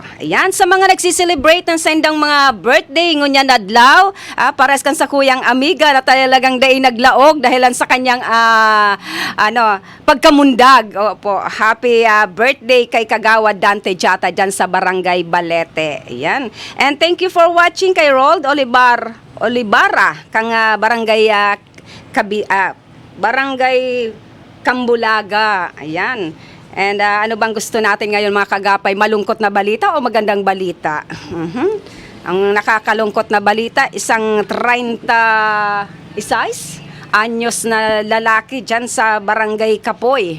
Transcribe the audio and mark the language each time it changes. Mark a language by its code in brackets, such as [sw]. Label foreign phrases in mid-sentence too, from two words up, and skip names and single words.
[bik] Ayan, sa mga nagsiselebrate ng sendang mga birthday ngunyan adlaw, pares kan sa kuyang amiga na talagang day naglaog dahilan sa kanyang pagkamundag. [tl] Opo, [en] happy birthday [tl] kay Kagawad Dante Jata dyan sa Barangay Balete. Ayan. [en] And thank you for watching kay Rold Olivara kang Barangay Barangay Kambulaga. Ayan. [tl] And ano bang gusto natin ngayon mga kagapay? Malungkot na balita o magandang balita? Ang nakakalungkot na balita, isang 36 anyos na lalaki dyan sa Barangay Kapoy.